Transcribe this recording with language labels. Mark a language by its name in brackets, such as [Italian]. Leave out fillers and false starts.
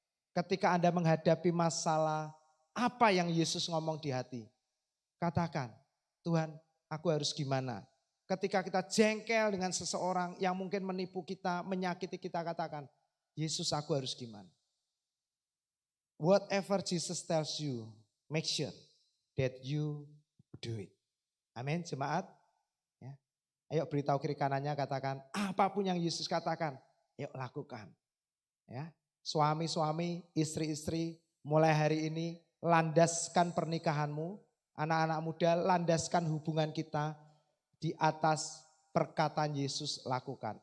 [Indonesian] Ketika Anda menghadapi masalah, apa yang Yesus ngomong di hati? Katakan, Tuhan, aku harus gimana? Ketika kita jengkel dengan seseorang yang mungkin menipu kita, menyakiti kita, katakan, Yesus aku harus gimana? [English] Whatever Jesus tells you, make sure that you do it. [Indonesian] Amin, jemaat. Ya. Ayo beritahu kiri kanannya, katakan, apapun yang Yesus katakan, yuk lakukan. Ya. Suami-suami, istri-istri, mulai hari ini landaskan pernikahanmu. Anak-anak muda, landaskan hubungan kita di atas perkataan Yesus, lakukan.